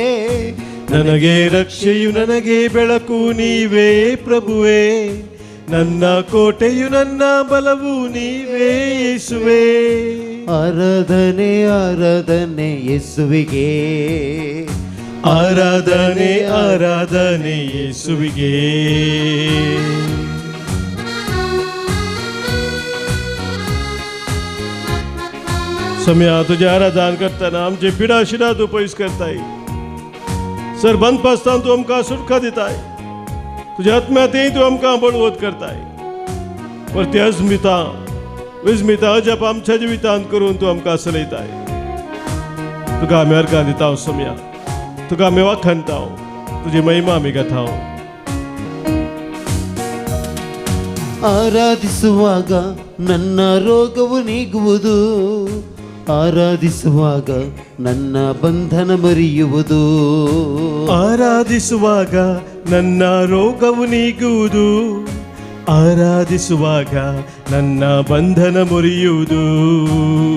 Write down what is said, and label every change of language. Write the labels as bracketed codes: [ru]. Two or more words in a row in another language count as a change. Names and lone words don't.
[kn] ನನಗೆ ರಕ್ಷೆಯು ನನಗೆ ಬೆಳಕು ನೀವೇ ಪ್ರಭುವೇ, ನನ್ನ ಕೋಟೆಯು ನನ್ನ ಬಲವು ನೀವೇ ಯೇಸುವೇ. ಆರಾಧನೆ ಆರಾಧನೆ ಯೇಸುವಿಗೆ, ಆರಾಧನೆ ಆರಾಧನೆ ಯೇಸುವಿಗೆ. [kok] सम्या तुझ्या आराधन करताना आमचे पिडा शिडा तू पयस करताय. सर बंद पासताना तू आमकां सुटका दिताय. तुझ्या आत्म्यातय तू आमकां बळवत करताय. परती अजमिता विजमिता अजप आमच्या जिवितांत करून तू आमकां चलयताय. तुका आमी अर्गां दिता सम्या, तुका आमी वाखणता, तुजी महिमा आमी गाताव. [kn] ಆರಾಧಿಸುವಾಗ ನನ್ನ ರೋಗವು ನೀಗುವುದು, ಆರಾಧಿಸುವಾಗ ನನ್ನ ಬಂಧನ ಮರೆಯುವುದು. ಆರಾಧಿಸುವಾಗ ನನ್ನ ರೋಗವು ನೀಗುವುದು, ಆರಾಧಿಸುವಾಗ ನನ್ನ ಬಂಧನ ಮುರಿಯುವುದು.